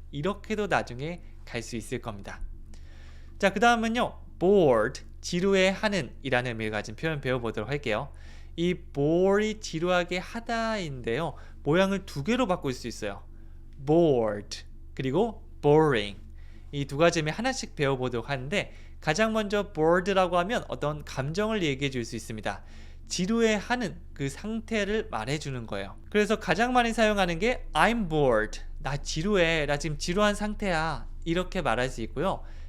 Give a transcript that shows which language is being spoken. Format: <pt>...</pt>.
<ko>이렇게도 나중에 갈 수 있을 겁니다. 자, 그 다음은요. bored, 지루해 하는 이라는 의미를 가진 표현 배워보도록 할게요. 이 bore이 지루하게 하다인데요. 모양을 두 개로 바꿀 수 있어요. bored 그리고 boring. 이 두 가지 의미 하나씩 배워보도록 하는데 가장 먼저 bored라고 하면 어떤 감정을 얘기해 줄 수 있습니다. 지루해 하는 그 상태를 말해주는 거예요. 그래서 가장 많이 사용하는 게</ko> <en>I'm bored.</en> <ko>나 지루해. 나 지금 지루한 상태야. 이렇게 말할 수 있고요.</ko>